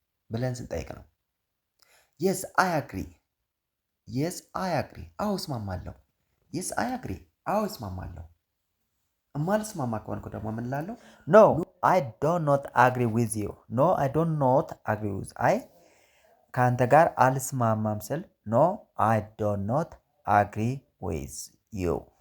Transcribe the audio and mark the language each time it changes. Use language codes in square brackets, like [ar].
[am] ብለን ስንጠይቅ ነው። [en] Yes, I agree. Yes, I agree. [am] አዎ እስማማለሁ። [en] Yes, I agree. [am] አዎ እስማማለሁ። እማልስማማ ከሆንኩ ደግሞ ምን እላለሁ? [en] No, I do not agree with you. No, I do not agree with you. [am] አይ ከአንተ ጋር አልስማማም ስል [en] No, I do not agree with you.